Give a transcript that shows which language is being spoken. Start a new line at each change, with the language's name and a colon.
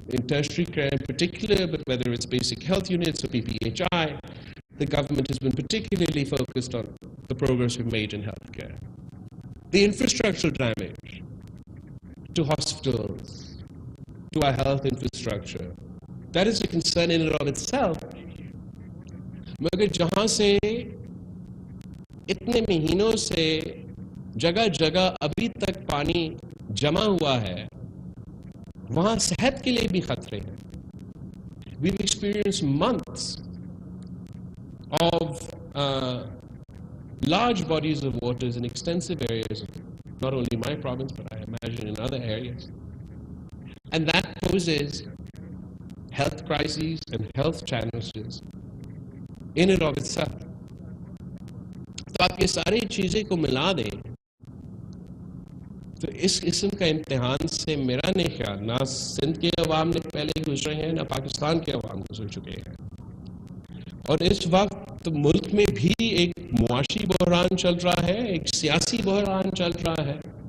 English: In tertiary care in particular, but whether it's basic health units or PPHI, the government has been particularly focused on the progress we've made in healthcare. The infrastructural damage to hospitals, to our health infrastructure, that is a concern in and of itself.
Urdu: مگر جہاں سے اتنے مہینوں سے جگہ جگہ ابھی تک پانی جمع ہوا ہے، وہاں صحت کے لیے بھی خطرے ہیں.
English: We've experienced months of large bodies of waters in extensive areas, not only my province, but I imagine in other areas. And that poses health crises and health challenges in and of itself.
Urdu: تو آپ یہ ساری چیزیں کو ملا دیں تو اس قسم کا امتحان سے میرا نہیں خیال نہ سندھ کے عوام نے پہلے گزرے ہیں نہ پاکستان کے عوام گزر چکے ہیں. اور اس وقت ملک میں بھی ایک معاشی بحران چل رہا ہے، ایک سیاسی بحران چل رہا ہے.